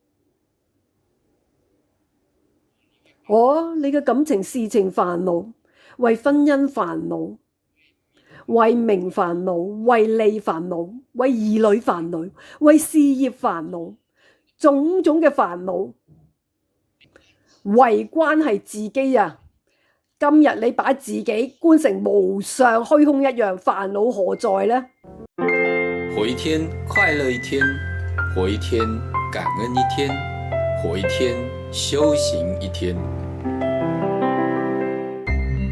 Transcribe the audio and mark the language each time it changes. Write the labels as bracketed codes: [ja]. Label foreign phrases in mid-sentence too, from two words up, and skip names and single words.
[yue] 你嘅感情事情煩惱，為婚姻煩惱，為名煩惱，為利煩惱，為兒女煩惱，為事業煩惱，種種嘅煩惱，為關係自己啊！今日你把自己觀成無上虛空一樣，煩惱何在呢？活一天快樂一天，活一天感恩一天，活一天修行一天。